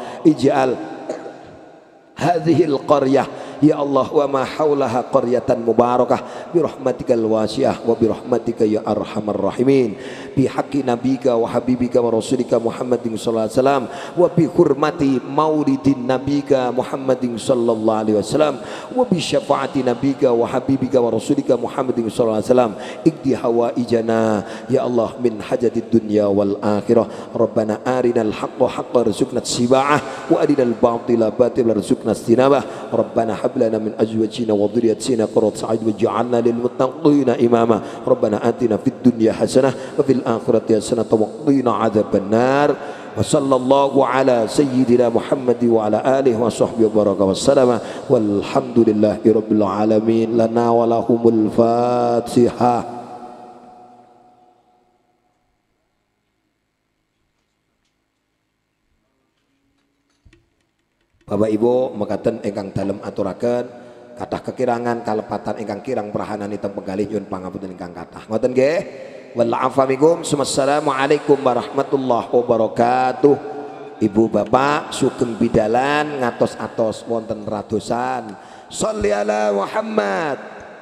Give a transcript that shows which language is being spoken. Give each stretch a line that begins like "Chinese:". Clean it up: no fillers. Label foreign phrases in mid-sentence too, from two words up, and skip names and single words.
Arabic: اجعل هذه القرية يا الله وما حولها قرية مباركة برحمتك الواسعة وبرحمتك يا أرحم الراحمين بحق نبيك وحبيبك ورسولك محمد صلى الله عليه وسلم وبحرمة مولد نبيك محمد صلى الله عليه وسلم وبشفاعة نبيك وحبيبك ورسولك محمد صلى الله عليه وسلم اقض حوائجنا يا الله من حاجات الدنيا والآخرة. ربنا أرنا الحق حقا وارزقنا اتباعه وأرنا الباطل باطلا وارزقنا اجتنابه. Rabbana لنا من أزواجنا وذرياتنا قرة أعين واجعلنا للمتقين إماما. ربنا آتنا في الدنيا حسنة وفي الآخرة حسنة وقنا عذاب النار. وصلى الله على سيدنا محمد وعلى آله وصحبه وبارك وسلم والحمد لله رب العالمين. لنا ولهم الفاتحة.
Javanese: Bapak Ibu mekaten ingkang dalem aturaken kathah kekirangan kalepatan ingkang kirang prahananipun penggalih nyuwun pangapunten ingkang kathah. Ngoten nggih.
Arabic: والعفو منكم. السلام عليكم ورحمة الله وبركاته.
Javanese: Ibu bapak sugeng bidalan ngatos-atos wonten radosan.
Arabic: صل على محمد.